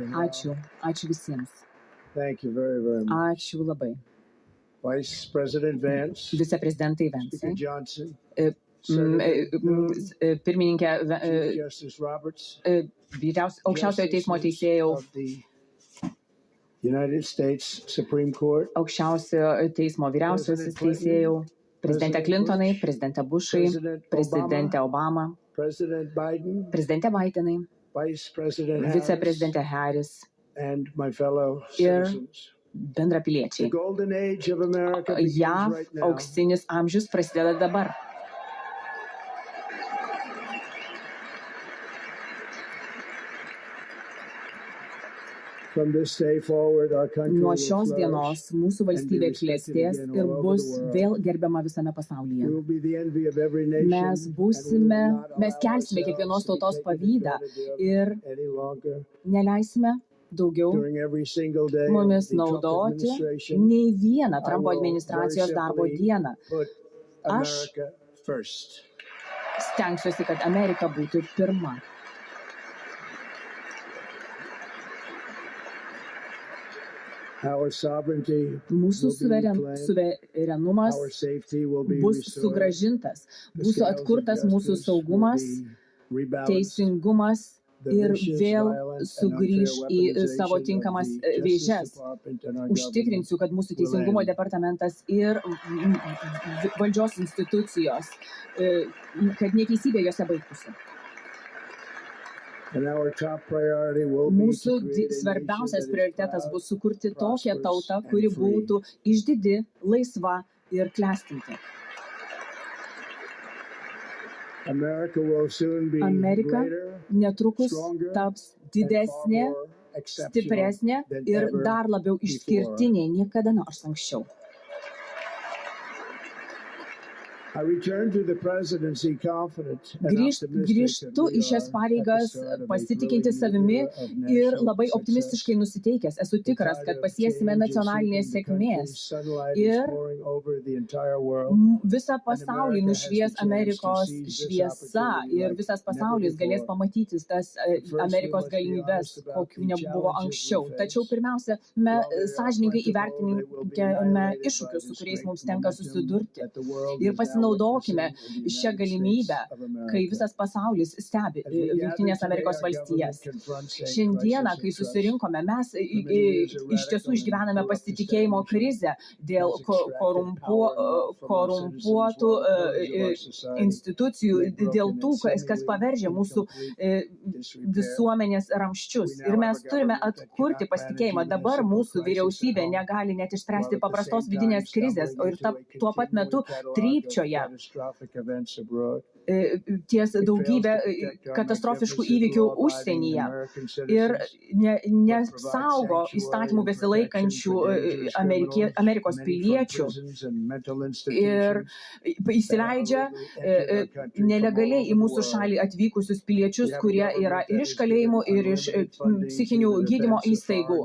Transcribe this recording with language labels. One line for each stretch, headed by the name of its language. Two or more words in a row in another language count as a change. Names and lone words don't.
Lithuanian: Ačiū visiems.
English: Thank you very, very much.
Lithuanian: Ačiū labai.
English: Vice President Vance,
Lithuanian: Viceprezidentai
English: Speaker Vance, Johnson,
Lithuanian: pirmininkė,
English: Chief Justice Roberts,
Lithuanian: aukščiausiojo teismo teisėjų,
English: of the United States Supreme Court,
Lithuanian: aukščiausiojo teismo vyriausiasis teisėjų, prezidentė Clintonai, prezidentė Bushai, prezidentė Obama,
English: President Biden,
Lithuanian: prezidentė Bidenai,
English: Vice President Harris,
Lithuanian: viceprezidentė Harris
English: and my fellow
Lithuanian: ir
English: citizens. The
Lithuanian: bendrapiliečiai.
English: golden age of America begins
Lithuanian: JAV
English: right now.
Lithuanian: auksinis amžius prasideda dabar.
English: From this day forward, our country
Lithuanian: Nuo
English: will
Lithuanian: šios dienos
English: flourish.
Lithuanian: mūsų valstybė klestės ir bus vėl gerbiama visame
English: We
Lithuanian: pasaulyje.
English: will be the envy of every nation,
Lithuanian: Mes
English: and we
Lithuanian: būsime, will not mes
English: allow
Lithuanian: kelsime
English: ourselves
Lithuanian: kiekvienos
English: to be
Lithuanian: tautos
English: taken
Lithuanian: pavydą
English: advantage of
Lithuanian: ir
English: any longer.
Lithuanian: neleisime daugiau
English: During every single day of
Lithuanian: mumis
English: the Trump
Lithuanian: naudoti
English: administration,
Lithuanian: nei vieną
English: I
Lithuanian: Trumpo
English: will
Lithuanian: administracijos
English: very
Lithuanian: darbo
English: simply
Lithuanian: dieną.
English: put
Lithuanian: Aš
English: America first.
Lithuanian: stengsiuosi, kad Amerika būtų pirma.
English: Our sovereignty
Lithuanian: Mūsų
English: will be reclaimed.
Lithuanian: suverenumas
English: Our safety will be
Lithuanian: bus
English: restored.
Lithuanian: sugražintas,
English: The
Lithuanian: bus
English: scales of
Lithuanian: atkurtas mūsų
English: justice
Lithuanian: saugumas,
English: will be rebalanced.
Lithuanian: teisingumas
English: The
Lithuanian: ir
English: vicious,
Lithuanian: vėl
English: violent, and
Lithuanian: sugrįž
English: unfair
Lithuanian: į savo
English: weaponization
Lithuanian: tinkamas
English: of the Justice
Lithuanian: vėžes.
English: Department and our
Lithuanian: Užtikrinsiu, kad mūsų
English: will
Lithuanian: teisingumo
English: end.
Lithuanian: departamentas ir valdžios institucijos, kad neteisybė jose baigtųsi.
English: And our top priority will be
Lithuanian: Mūsų
English: to create a nation
Lithuanian: svarbiausias
English: that is
Lithuanian: prioritetas
English: proud,
Lithuanian: bus sukurti tokią
English: prosperous,
Lithuanian: tautą,
English: and
Lithuanian: kuri
English: free.
Lithuanian: būtų išdidi, laisva ir klestinti.
English: America will soon be
Lithuanian: Amerika
English: greater,
Lithuanian: netrukus
English: stronger,
Lithuanian: taps
English: and far
Lithuanian: didesnė,
English: more exceptional
Lithuanian: stipresnė
English: than
Lithuanian: ir
English: ever
Lithuanian: dar labiau išskirtinė niekada nors anksčiau.
English: I return to the presidency confident and optimistic that
Lithuanian: Grįžtu
English: we
Lithuanian: į šias
English: are
Lithuanian: pareigas
English: at the start of a
Lithuanian: pasitikinti
English: thrilling
Lithuanian: savimi
English: era of
Lithuanian: ir
English: national
Lithuanian: labai
English: success.
Lithuanian: optimistiškai nusiteikęs. Esu
English: The
Lithuanian: tikras,
English: tide
Lithuanian: kad
English: of
Lithuanian: pasiesime
English: change is
Lithuanian: nacionalinės
English: sweeping the
Lithuanian: sėkmės
English: country. Sunlight
Lithuanian: ir
English: is pouring over the entire world.
Lithuanian: visą pasaulį
English: America has
Lithuanian: nušvies
English: the chance to
Lithuanian: Amerikos
English: seize this
Lithuanian: šviesa
English: opportunity
Lithuanian: ir
English: like
Lithuanian: visas
English: never
Lithuanian: pasaulis galės
English: before.
Lithuanian: pamatyti tas
English: But first,
Lithuanian: Amerikos
English: we must be
Lithuanian: galimybės,
English: honest about
Lithuanian: kokių
English: the
Lithuanian: nebuvo
English: challenges
Lithuanian: anksčiau.
English: we face.
Lithuanian: Tačiau pirmiausia,
English: While they are
Lithuanian: sąžininkai
English: plentiful, they will be
Lithuanian: įvertinkime
English: annihilated
Lithuanian: iššūkius,
English: by
Lithuanian: su
English: this
Lithuanian: kuriais
English: great
Lithuanian: mums tenka
English: momentum
Lithuanian: susidurti.
English: that the world
Lithuanian: Ir
English: is now
Lithuanian: pasinaudokime
English: witnessing in the
Lithuanian: šią
English: United
Lithuanian: galimybę,
English: States of America.
Lithuanian: kai visas pasaulis stebi
English: As we gather
Lithuanian: Jungtinės
English: today,
Lithuanian: Amerikos
English: our government
Lithuanian: valstijas.
English: confronts a
Lithuanian: Šiandieną,
English: crisis
Lithuanian: kai
English: of trust.
Lithuanian: susirinkome, mes
English: many years of
Lithuanian: iš tiesų
English: radical and
Lithuanian: išgyvename
English: corrupt
Lithuanian: pasitikėjimo krizę dėl
English: has extracted power and wealth from our
Lithuanian: korumpuotų
English: citizens, while the pillars of our society
Lithuanian: institucijų,
English: lay broken
Lithuanian: dėl
English: and
Lithuanian: tų, kas
English: seemingly
Lithuanian: paveržia
English: in
Lithuanian: mūsų
English: complete disrepair.
Lithuanian: visuomenės ramščius.
English: We
Lithuanian: Ir
English: now
Lithuanian: mes
English: have a
Lithuanian: turime
English: government that
Lithuanian: atkurti
English: cannot
Lithuanian: pasitikėjimą.
English: manage even a
Lithuanian: Dabar
English: simple
Lithuanian: mūsų
English: crisis
Lithuanian: vyriausybė
English: at home,
Lithuanian: negali net
English: while
Lithuanian: išspręsti
English: at the
Lithuanian: paprastos
English: same time
Lithuanian: vidinės krizės, o ir
English: stumbling into a
Lithuanian: tuo pat metu
English: continuing catalog of
Lithuanian: trypčioja
English: catastrophic events abroad.
Lithuanian: ties
English: It fails
Lithuanian: daugybę
English: to protect our
Lithuanian: katastrofiškų
English: magnificent
Lithuanian: įvykių
English: law-abiding
Lithuanian: užsienyje
English: American
Lithuanian: ir
English: citizens,
Lithuanian: nesaugo įstatymų besilaikančių Amerikos piliečių ir įsileidžia nelegaliai į mūsų šalį atvykusius piliečius, kurie yra ir iš kalėjimų, ir iš psichinių gydymo įstaigų.